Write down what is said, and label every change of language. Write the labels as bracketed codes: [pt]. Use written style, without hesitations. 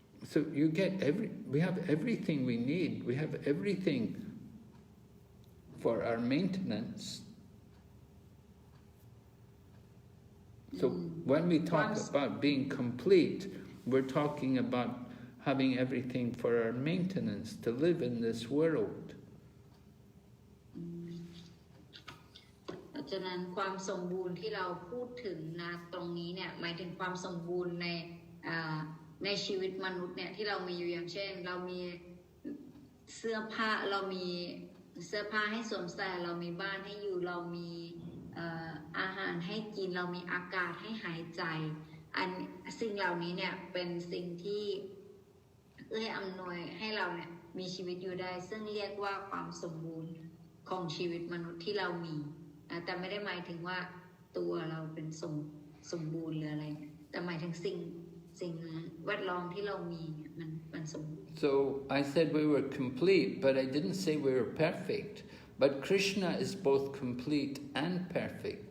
[en] So you get we have everything we need. We have everything for our maintenance. So when we talk about being complete, we're talking about having everything for our maintenance to live in this world. [th] ฉะนั้นความสมบูรณ์ที่เราพูดถึงนะตรงนี้เนี่ยหมายถึงความสมบูรณ์ในชีวิตมนุษย์เนี่ยที่เรามีอยู่อย่างเช่นเรามีเสื้อผ้าเรามีเสื้อผ้าให้สวมใส่เรามีบ้านให้อยู่เรามีอาหารให้กินเรามีอากาศให้หายใจสิ่งเหล่านี้เนี่ยเป็นสิ่งที่ อำนวยให้เราเนี่ยมีชีวิตอยู่ได้ซึ่งเรียกว่าความสมบูรณ์ของชีวิตมนุษย์ที่เรามีแต่ไม่ได้หมายถึงว่าตัวเราเป็นสมบูรณ์หรืออะไรแต่หมายถึงสิ่งแวดล้อมที่เรามีมันสมบูรณ์ [en] So I said we were complete, but I didn't say we were perfect. But Krishna is both complete and perfect.